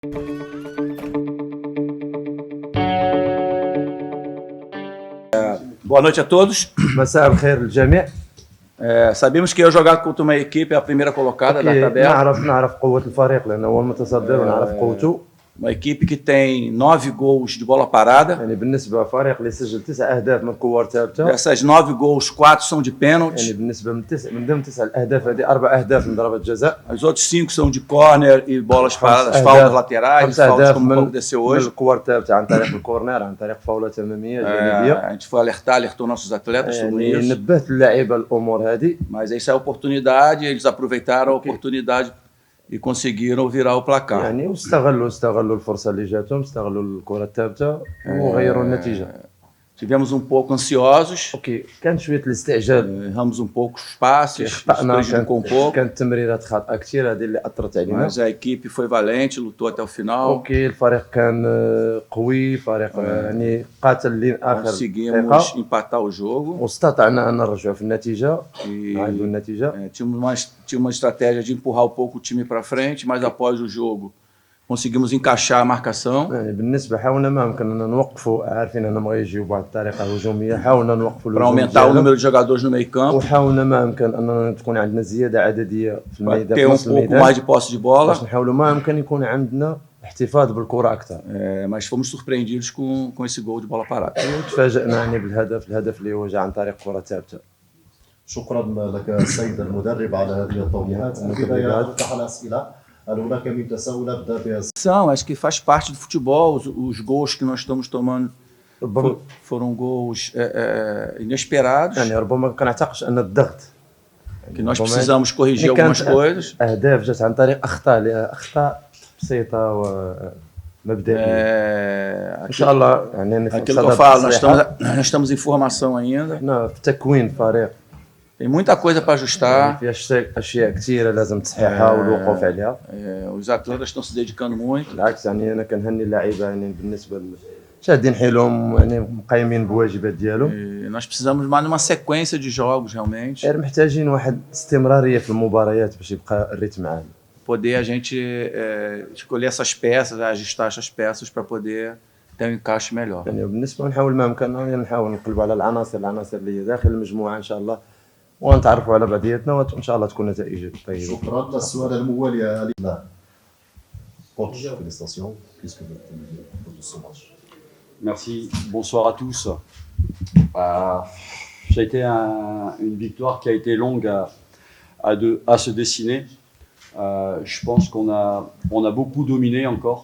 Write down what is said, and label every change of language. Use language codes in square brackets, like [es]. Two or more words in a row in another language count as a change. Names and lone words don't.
[pt] Boa noite a todos. [ar] مساء الخير للجميع. [pt] Sabemos que eu jogar contra uma equipe é a primeira colocada da tabela. [ar] نعرف قوة الفريق لأنه هو المتصدر ونعرف قوته. [pt] Uma equipe que tem 9 gols de bola parada. [ar] يعني بالنسبة لفريق اللي سجل 9 أهداف من كور ثابتة. [pt] Dessas 9 gols, 4 são de pênalti. [ar] يعني بالنسبة من ضمن 9 الأهداف هذه 4 أهداف من ضربة جزاء. [pt] Os outros 5 são de corner e bolas paradas, faltas laterais, faltas como aconteceu hoje. [ar] من الكور ثابتة عن طريق الكورنر، عن طريق فاولات أمامية جانبية. [pt] A gente foi alertou nossos atletas sobre isso. [ar] نبهت اللاعبين الأمور هذه. [pt] Mas essa é a oportunidade, eles aproveitaram a oportunidade e conseguiram virar o placar. [ar] يعني واستغلوا الفرصة اللي جاتهم، استغلوا الكرة الثابتة وغيروا النتيجة. Tivemos pouco ansiosos. كان شوية الاستعجال. Erramos poucos passes, prejudicou pouco. كانت تمريرات خاطئة كثير هذه اللي أثرت علينا. Mas a equipe foi valente, lutou até o final. الفريق كان قوي، فريق يعني قاتل لآخر دقيقة. Conseguimos empatar o jogo. واستطعنا أن نرجع في النتيجة. نعيدوا النتيجة. [pt] Tinha uma estratégia de empurrar pouco o time para frente, mas após o jogo conseguimos encaixar a marcação. [ar] يعني بالنسبة حاولنا ما أمكننا نوقفوا، عارفين أنهم غيجيو بواحد الطريقة هجومية، حاولنا نوقفوا [pt] para aumentar o número de jogadores no meio campo. [ar] وحاولنا ما أمكن أننا تكون عندنا زيادة عددية في الميدان. [pt] ter pouco mais de posse de bola. [ar] باش نحاولوا ما أمكن يكون عندنا احتفاظ بالكرة أكثر. [pt] Mas fomos surpreendidos com esse gol de bola parada. [ar] تفاجئنا يعني الهدف اللي هو جاء عن طريق كرة ثابتة. شكرا لك السيد المدرب على هذه التوضيحات. من البداية أفتح الأسئلة. هل هناك من تساؤل؟ أبدأ [pt] Acho que faz parte do futebol. Os gols que nós estamos tomando foram gols inesperados. [ar] يعني ربما ما كنعتقدش أن الضغط [pt] que nós precisamos corrigir algumas coisas. [ar] أهداف جات عن طريق أخطاء بسيطة ومبدئية. إن شاء الله يعني [pt] aquilo que eu falo, nós estamos em formação ainda. [ar] إحنا في تكوين فريق. [pt] Tem muita coisa para ajustar. [ar] في أشياء كثيرة لازم تصحيحها والوقوف عليها. [pt] Os atletas estão se dedicando muito. [ar] بالعكس يعني أنا كنهني اللاعبين يعني بالنسبة شادين حيلهم يعني مقيمين بواجبات ديالهم. [pt] Nós precisamos mais numa sequência de jogos realmente. [ar] محتاجين واحد استمرارية في المباريات باش يبقى الريتم عالي. [pt] Poder a gente escolher essas peças, ajustar essas peças para poder ter um encaixe melhor. [ar] يعني بالنسبة نحاول ما أمكننا نحاول نقلبوا على العناصر اللي هي داخل المجموعة إن شاء الله ونتعرفوا على بعضياتنا وإن شاء الله تكون نتائج طيبة. شكرا. السؤال الموالي لا. [fr] Coach, félicitations. Qu'est-ce que vous avez de ce match? Merci, bonsoir à tous. Ça a été une victoire qui a été longue à se dessiner. Je pense qu'on a beaucoup dominé encore.